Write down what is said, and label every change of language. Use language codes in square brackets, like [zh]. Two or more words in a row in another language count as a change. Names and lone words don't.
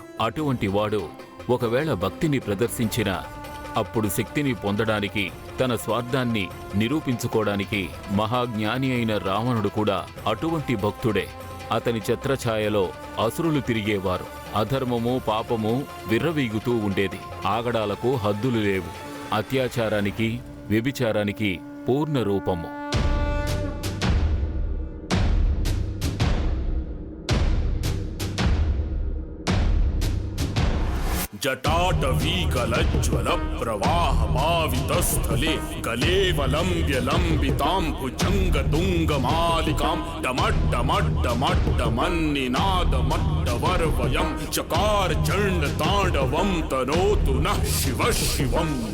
[te] అటువంటి వాడు ఒకవేళ భక్తిని ప్రదర్శించినా అప్పుడు శక్తిని పొందడానికి, తన స్వార్థాన్ని నిరూపించుకోవడానికి మహాజ్ఞాని అయిన రావణుడు కూడా అటువంటి భక్తుడే. అతని ఛత్రఛాయలో అసురులు తిరిగేవారు. అధర్మము, పాపము విర్రవీగుతూ ఉండేది. ఆగడాలకు హద్దులు లేవు. అత్యాచారానికి, వ్యభిచారానికి పూర్ణ రూపము. [sa] जटाटवीकलज्ज्वल प्रवाहमावितस्थले कलेवलम्ब्य लम्बितां भुजङ्गतुङ्गमालिकां डमड्डमड्डमड्डमन्निनादमड्डवर्वयं चकार चण्डताण्डवं तनोतु नः शिवः शिवम्।